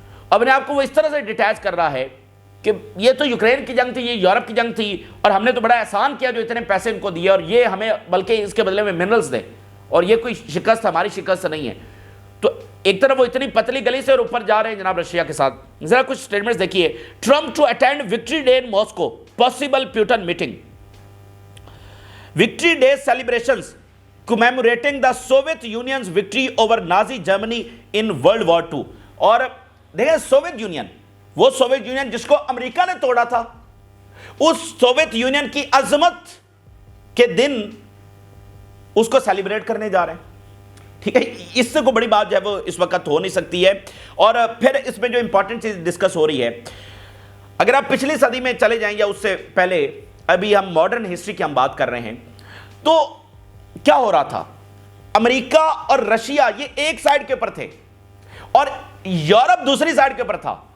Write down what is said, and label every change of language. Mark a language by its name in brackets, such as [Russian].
[Urdu] اپنے آپ کو وہ اس طرح سے ڈیٹیچ کر رہا ہے کہ یہ تو یوکرین کی جنگ تھی, یہ یورپ کی جنگ تھی, اور ہم نے تو بڑا احسان کیا جو اتنے پیسے ان کو دیے, اور یہ ہمیں بلکہ اس کے بدلے میں منرلز دے, اور یہ کوئی شکست ہماری شکست نہیں ہے. تو ایک طرف وہ اتنی پتلی گلی سے اور اوپر جا رہے ہیں جناب رشیا کے ساتھ. ذرا کچھ سٹیٹمنٹس دیکھیے. [English] Trump to attend victory day in Moscow, possible Putin meeting. Victory day celebrations commemorating the Soviet Union's victory over Nazi Germany in World War II. [Urdu] اور دیکھیں سوویت یونین, وہ سوویت یونین جس کو امریکہ نے توڑا تھا, اس سوویت یونین کی عظمت کے دن اس کو سیلیبریٹ کرنے جا رہے ہیں. ٹھیک ہے, اس سے کوئی بڑی بات جو ہے وہ اس وقت ہو نہیں سکتی ہے. اور پھر اس میں جو امپورٹنٹ چیز ڈسکس ہو رہی ہے, اگر آپ پچھلی صدی میں چلے جائیں یا اس سے پہلے, ابھی ہم ماڈرن ہسٹری کی ہم بات کر رہے ہیں, تو کیا ہو رہا تھا؟ امریکہ اور رشیا یہ ایک سائیڈ کے اوپر تھے اور یورپ دوسری سائیڈ کے اوپر تھا.